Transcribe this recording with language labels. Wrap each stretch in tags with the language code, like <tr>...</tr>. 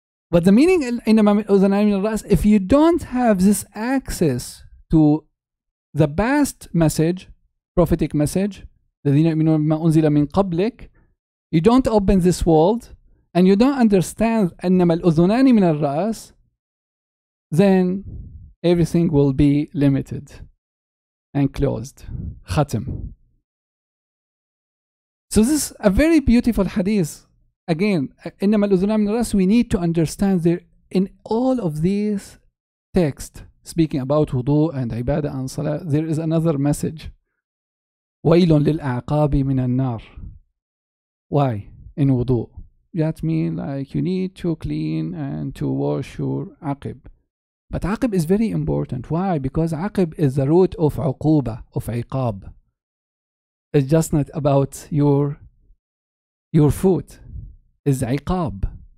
<en>But the meaning</en> <ar>إنما الأذنان من الرأس,</ar> <en>if you don't have this access to the past message, prophetic message,</en> <ar>الذين يؤمنون بما أنزل من قبلك,</ar> <en>you don't open this world, and you don't understand إنما الأذنان من الرأس, then everything will be limited and closed. Khatim. So this is a very beautiful hadith. Again,</en> <ar>إنما الأذنان من الرأس,</ar> <en>we need to understand there in all of these texts speaking about wudu and ibadah and salah, there is another message.</en> <ar>ويل للأعقاب من النار.</ar> <en>Why? In wudu. that means like you need to clean and to wash your aqib. But aqib is very important. Why? Because aqib is the root of uquba, of iqab. It's just not about your foot. It's iqab.</en>